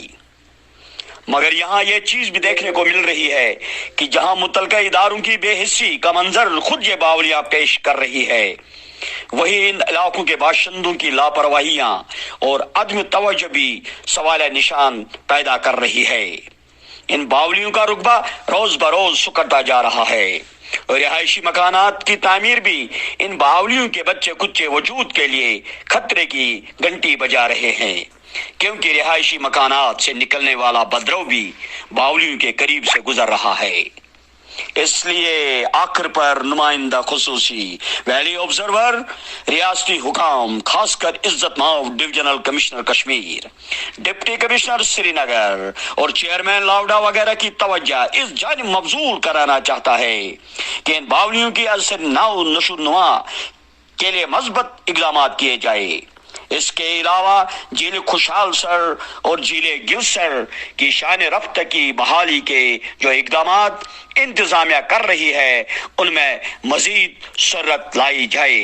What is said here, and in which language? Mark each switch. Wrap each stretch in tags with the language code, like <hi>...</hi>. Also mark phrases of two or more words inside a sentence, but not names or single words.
<ur>مگر یہاں یہ چیز بھی دیکھنے کو مل رہی ہے کہ جہاں متعلقہ اداروں کی بے حسی کا منظر خود یہ باولیاں پیش کر رہی ہے، وہی ان علاقوں کے باشندوں کی لاپرواہیاں اور عدم توجہ بھی سوال نشان پیدا کر رہی ہے. ان باولیوں کا رقبہ روز بروز سکڑتا جا رہا ہے اور رہائشی مکانات کی تعمیر بھی ان باولیوں کے بچے کچے وجود کے لیے خطرے کی گھنٹی بجا رہے ہیں، کیونکہ رہائشی مکانات سے نکلنے والا بدرو بھی باولیوں کے قریب سے گزر رہا ہے۔ اس لیے آخر پر نمائندہ خصوصی ویلی آبزرور، ریاستی حکام، خاص کر عزت مآب ڈویژنل کمشنر کشمیر، ڈپٹی کمشنر سری نگر اور چیئرمین لاوڈا وغیرہ کی توجہ اس جانب مبذول کرانا چاہتا ہے کہ ان باولیوں کی اثر نو نشو نما کے لیے مثبت اقدامات کیے جائے۔ اس کے علاوہ جھیل خوشحال سر اور جھیل گلسر کی شان رفت کی بحالی کے جو اقدامات انتظامیہ کر رہی ہے ان میں مزید سرعت لائی جائے۔</ur>